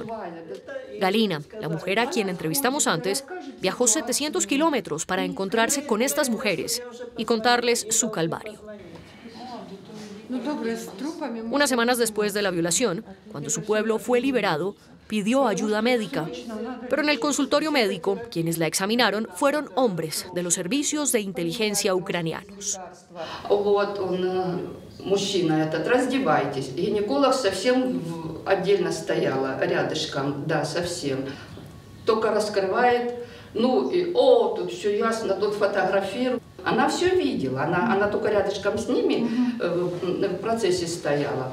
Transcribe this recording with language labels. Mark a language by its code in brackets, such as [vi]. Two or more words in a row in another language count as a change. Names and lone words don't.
[es] Galina, la mujer a quien entrevistamos antes, viajó 700 kilómetros para encontrarse con estas mujeres y contarles su calvario. Unas semanas después de la violación, cuando su pueblo fue liberado, pidió ayuda médica. Pero en el consultorio médico, quienes la examinaron fueron hombres de los servicios de inteligencia ucranianos. [ru] Мужчина этот, раздевайтесь. Гинеколог совсем отдельно стояла, рядышком, да, совсем. Только раскрывает, ну, и, тут все ясно, тут фотографирует. Она все видела, она только рядышком с ними в процессе стояла.